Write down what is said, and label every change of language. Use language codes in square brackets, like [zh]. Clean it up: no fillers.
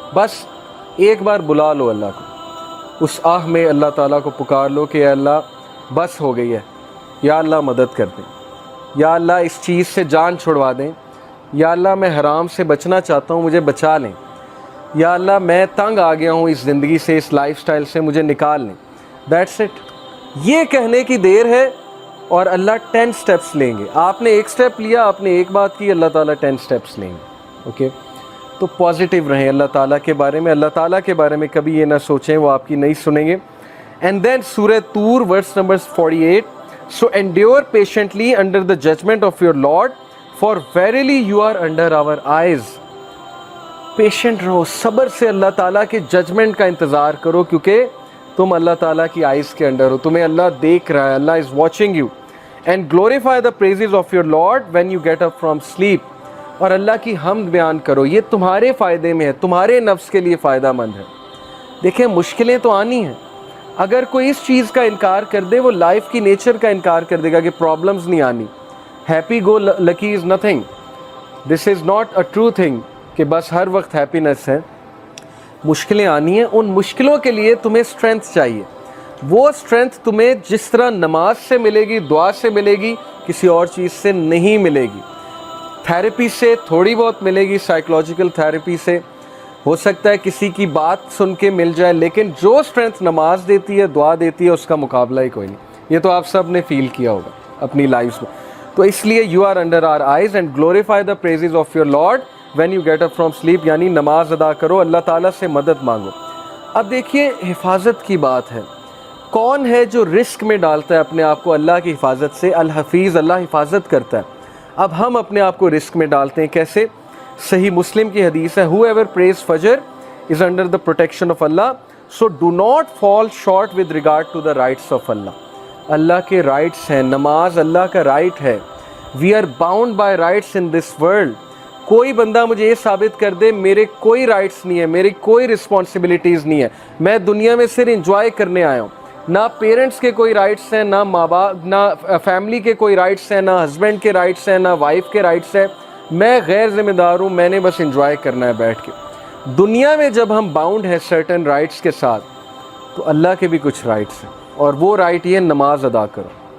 [ur] بس ایک بار بلا لو اللہ کو, اس آہ میں اللہ تعالیٰ کو پکار لو کہ اے اللہ بس ہو گئی ہے, یا اللہ مدد کر دیں, یا اللہ اس چیز سے جان چھڑوا دیں, یا اللہ میں حرام سے بچنا چاہتا ہوں, مجھے بچا لیں, یا اللہ میں تنگ آ گیا ہوں اس زندگی سے, اس لائف سٹائل سے, مجھے نکال لیں. [en] That's it. [ur] یہ کہنے کی دیر ہے اور اللہ 10 سٹیپس لیں گے. آپ نے ایک سٹیپ لیا, آپ نے ایک بات کی, اللہ تعالیٰ 10 سٹیپس لیں گے. اوکے, تو پازیٹیو رہیں اللہ تعالیٰ کے بارے میں. اللہ تعالیٰ کے بارے میں کبھی یہ نہ سوچیں وہ آپ کی نہیں سنیں گے. [en] And then سورہ طور verse number 48, so endure patiently under the judgment of your Lord, for verily you are under our eyes. [ur] Patient رہو, صبر سے اللہ تعالیٰ کے ججمنٹ کا انتظار کرو, کیونکہ تم اللہ تعالیٰ کی آئیز کے انڈر ہو, تمہیں اللہ دیکھ رہا ہے, [en] اللہ is watching you. And glorify the praises of your Lord when you get up from sleep. [ur] اور اللہ کی حمد بیان کرو, یہ تمہارے فائدے میں ہے, تمہارے نفس کے لیے فائدہ مند ہے. دیکھیں مشکلیں تو آنی ہیں, اگر کوئی اس چیز کا انکار کر دے وہ لائف کی نیچر کا انکار کر دے گا کہ پرابلمز نہیں آنی. [en] happy go lucky is nothing, this is not a true thing [ur] کہ بس ہر وقت ہیپینس ہے. مشکلیں آنی ہیں, ان مشکلوں کے لیے تمہیں اسٹرینتھ چاہیے. وہ اسٹرینتھ تمہیں جس طرح نماز سے ملے گی, دعا سے ملے گی, کسی اور چیز سے نہیں ملے گی. تھیراپی سے تھوڑی بہت ملے گی, سائیکولوجیکل تھیراپی سے ہو سکتا ہے کسی کی بات سن کے مل جائے, لیکن جو اسٹرینتھ نماز دیتی ہے, دعا دیتی ہے, اس کا مقابلہ ہی کوئی نہیں. یہ تو آپ سب نے فیل کیا ہوگا اپنی لائف میں. تو اس لیے [en] You are under our eyes and glorify the praises of your Lord when you get up from sleep. [ur] یعنی نماز ادا کرو, اللہ تعالیٰ سے مدد مانگو. اب دیکھیے حفاظت کی بات ہے, کون ہے جو رسک میں ڈالتا ہے اپنے آپ کو اللہ کی حفاظت سے؟ الحفیظ, اللہ حفاظت کرتا ہے. اب ہم اپنے آپ کو رسک میں ڈالتے ہیں کیسے؟ صحیح مسلم کی حدیث ہے, [en] whoever prays Fajr is under the protection of Allah, so do not fall short with regard to the rights of Allah. [ur] اللہ کے رائٹس ہیں, نماز اللہ کا رائٹ ہے. [en] we are bound by rights in this world. [ur] کوئی بندہ مجھے یہ ثابت کر دے میرے کوئی رائٹس نہیں ہے, میری کوئی رسپانسبلٹیز نہیں ہے, میں دنیا میں صرف انجوائے کرنے آیا ہوں. نہ پیرنٹس کے کوئی رائٹس ہیں, نہ ماں باپ, نہ فیملی کے کوئی رائٹس ہیں, نہ ہسبینڈ کے رائٹس ہیں, نہ وائف کے رائٹس ہیں. میں غیر ذمہ دار ہوں, میں نے بس انجوائے کرنا ہے بیٹھ کے. دنیا میں جب ہم باؤنڈ ہیں سرٹن رائٹس کے ساتھ, تو اللہ کے بھی کچھ رائٹس ہیں, اور وہ رائٹ یہ نماز ادا کرو.